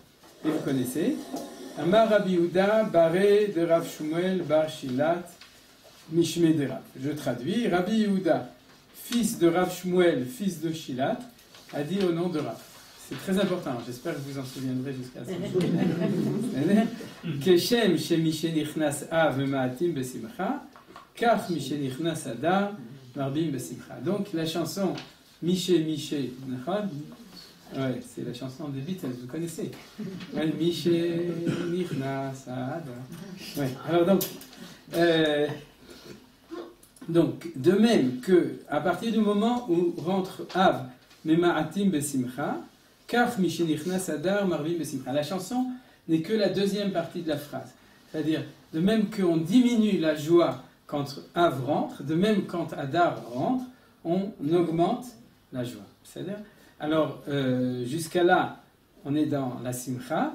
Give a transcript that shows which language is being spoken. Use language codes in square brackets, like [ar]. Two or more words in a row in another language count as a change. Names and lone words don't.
[fr] Et vous connaissez. [arc] אמר רבי יהודה בריה דרב שמואל בר שילת משמיה דרב Shmuel, Bar Shilat, Mishme de Rav. [fr] Je traduis. Rabbi Yehuda, fils de Rav Shmuel, fils de Shilat, a dit au nom de Rav. C'est très important. J'espère que vous en souviendrez jusqu'à ce moment. [he] כשם ש משנכנס אב ממעטים בשמחה כך משנכנס אדר מרבים בשמחה. [fr] Donc la chanson Mishe Mishe, ouais, c'est la chanson des Beatles, vous connaissez. [he] משנכנס אדר. Ouais. [fr] Alors donc, de même que à partir du moment où rentre Av [he] ממעטים בשמחה, כך משנכנס אדר מרבים בשמחה. [fr] La chanson n'est que la deuxième partie de la phrase. C'est-à-dire, de même qu'on diminue la joie quand Av rentre, de même quand Adar rentre, on augmente la joie. C'est-à-dire, alors, jusqu'à là, on est dans la Simcha.